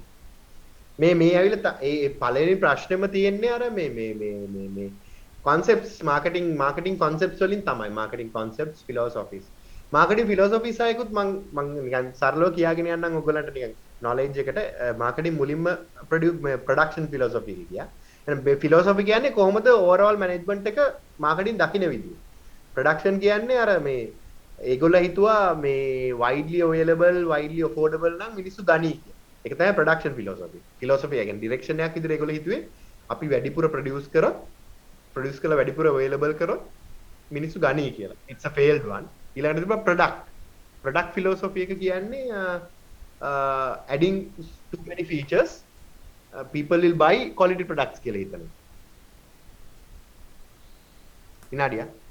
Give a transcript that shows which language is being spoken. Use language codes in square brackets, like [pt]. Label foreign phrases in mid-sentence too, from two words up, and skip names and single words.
[si] මේ ඇවිල්ලා ඒ පළවෙනි ප්‍රශ්නේම තියෙන්නේ අර මේ [en] concepts marketing concepts [si] වලින් තමයි. [en] marketing concepts philosophies. marketing philosophies [si] ආයකුත් මම නිකන් සරලව කියාගෙන යන්නම් ඔයගොල්ලන්ට නිකන් knowledge එකට marketing මුලින්ම [en] production philosophy [si] එක කියා. එහෙනම් philosophy කියන්නේ කොහොමද [en] overall management [si] එක marketing දකින්න විදිය. production කියන්නේ අර මේ ඒගොල්ලෝ හිතුවා මේ [en] widely available widely affordable [si] නම් මිනිස්සු ගනී කියලා. ඒක තමයි [en] production philosophy. [si] philosophy කියන්නේ direction එකක් විදිහට ඒගොල්ලෝ හිතුවේ අපි වැඩිපුර produce කළා වැඩිපුර available කරොත් මිනිස්සු ගනී කියලා. [en] it's a failed one. [si] ඊළඟට තිබ්බා [en] product philosophy [si] එක කියන්නේ [en] adding too many features people will buy quality products [si] කියලා හිතනවා. විනාඩියක්.